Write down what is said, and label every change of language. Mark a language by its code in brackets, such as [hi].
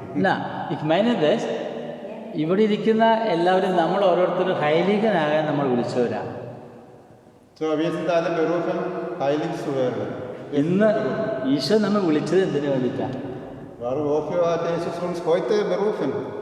[de] Na, ich meine das, [ml] ഇവിടെ ഇരിക്കുന്ന എല്ലാവരും നമ്മൾ ഓരോരുത്തരും ഹൈലികനാകാൻ നമ്മൾ വിളിച്ചവരാണ്. [de] So, wir sind alle berufen, heilig zu werden. [ml] ഇന്ന് ഈശോ നമ്മൾ വിളിച്ചത് എന്തിനു വേണ്ടിയിട്ടാണ്? [de] Wofür hat Jesus uns heute berufen?